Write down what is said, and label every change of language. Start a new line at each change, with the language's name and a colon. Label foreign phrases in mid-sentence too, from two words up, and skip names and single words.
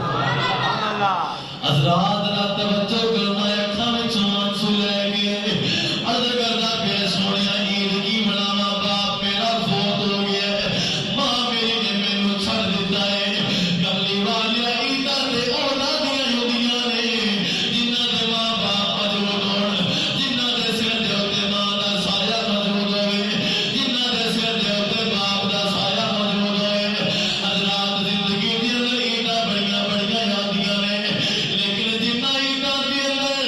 Punjabi: حضرات رات توجہ کرنا، اکھاں وچوں آنسو لے گئے، عرض کردا پیا سونیا عید کی مناواں، باپ میرا فوت ہو گیا ہے، ماں میری نے مینوں چھڑ دتا ہے۔ کملی والیا عیداں تے انہاں دیاں ہوندیاں نے جنہاں دے ماں باپ موجود ہون، جنہاں دے سر دے اوتے ماں دا سایہ موجود ہوئے، جنہاں دے سر دے اوتے باپ دا سایہ موجود ہوئے۔ حضرات زندگی دے اندر عیداں بڑیاں بڑیاں آندیاں نے، لیکن جنہاں عیداں دے